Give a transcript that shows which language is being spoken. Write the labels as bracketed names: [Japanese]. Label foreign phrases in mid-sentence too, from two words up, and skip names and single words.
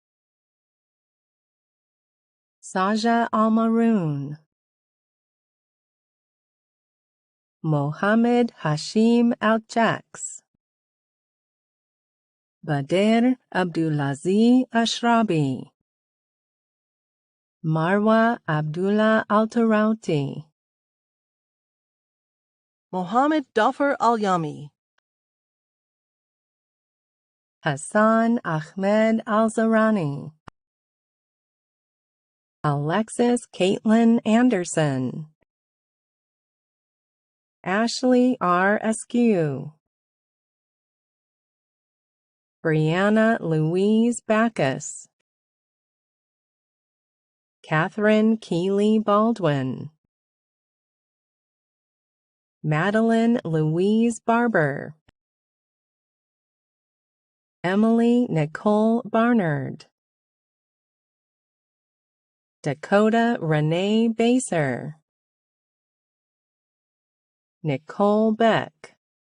[English] Saja Almaroon, Mohammed Hashim Al-Jaks, Bader Abdulaziz Ashrabi, Marwa Abdullah Altarauti, Mohammed Dafar Al-Yami, Hassan Ahmed Al-Zarani, Alexis Caitlin Anderson, Ashley R. Askew, Brianna Louise Backus, Catherine Keeley Baldwin, Madeline Louise Barber, Emily Nicole Barnard, Dakota Renee Baser, Nicole Beck,